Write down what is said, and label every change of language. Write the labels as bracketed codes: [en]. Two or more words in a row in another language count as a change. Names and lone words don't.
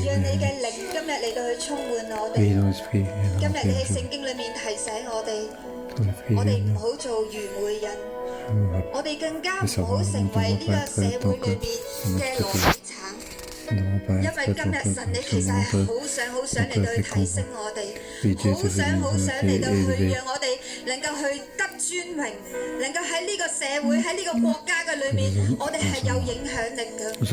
[yue] 讓你嘅靈今日嚟到去充滿我哋。 [fr] Oui, dans l'esprit. [yue] 今日你喺聖經裏面提醒我哋，我哋唔好做愚昧人，我哋更加唔好成為呢個社會裏面嘅羅米橙。因為今日神你其實係好想嚟到去提升我哋，好想嚟到去讓我哋能夠去得尊榮，能夠喺呢個社會喺呢個國家嘅裏面，我哋係有影響力嘅。